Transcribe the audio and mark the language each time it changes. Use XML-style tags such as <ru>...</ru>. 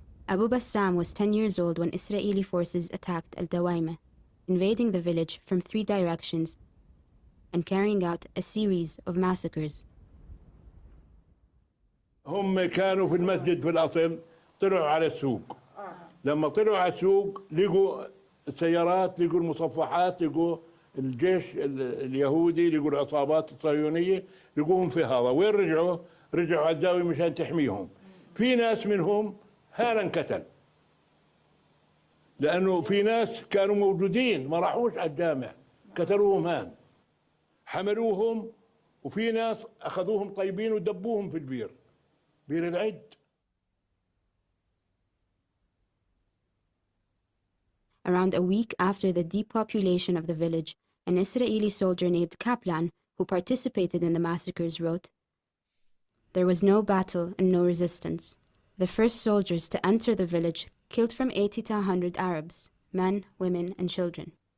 <en>Abu Bassam was 10 years old when Israeli forces attacked al-Dawayima, invading the village from 3 directions and carrying out a series of massacres.</en> <ar>هم كانوا في المسجد في الأصل، طلعوا على السوق. لما طلعوا على السوق لقوا السيارات، لقوا المصفحات، لقوا الجيش اليهودي، لقوا العصابات الصهيونية، لقوهم في هذا. وين رجعوا؟ رجعوا على الزاوية مشان تحميهم. في ناس منهم هانا انقتل، لأنه في ناس كانوا موجودين ما راحوش على الجامع، قتلوهم هان، حملوهم، وفي ناس أخذوهم طيبين ودبوهم في البير، بير العد.</ar> <en>Around a week after the depopulation of the village, an Israeli soldier named Kaplan, who participated in the massacres, wrote, "There was no battle and no resistance. The first soldiers to enter the village killed from 80 to 100 Arabs, men, women, and children.</en>